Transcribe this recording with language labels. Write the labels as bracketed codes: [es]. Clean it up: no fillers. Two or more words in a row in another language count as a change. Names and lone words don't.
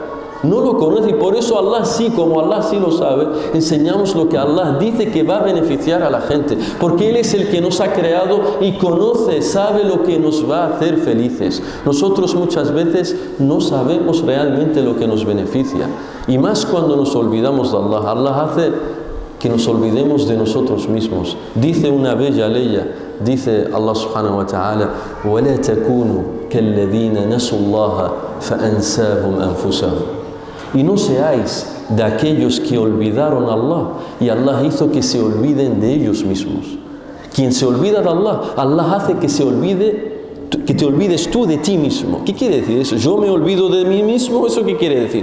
[es] No lo conoce y por eso Allah sí, como Allah sí lo sabe, enseñamos lo que Allah dice que va a beneficiar a la gente, porque Él es el que nos ha creado y conoce, sabe lo que nos va a hacer felices. Nosotros muchas veces no sabemos realmente lo que nos beneficia, y más cuando nos olvidamos de Allah. Allah hace que nos olvidemos de nosotros mismos. Dice una bella ley, dice Allah [ar] سبحانه وتعالى: وَلَا تَكُونُوا كَالَّذِينَ نَسُوا اللَّهَ فَأَنْسَاهُمْ أَنفُسَهُمْ. [es] Y no seáis de aquellos que olvidaron a Allah y Allah hizo que se olviden de ellos mismos. Quien se olvida de Allah, Allah hace que te olvides tú de ti mismo. ¿Qué quiere decir eso? Yo me olvido de mí mismo. ¿Eso qué quiere decir?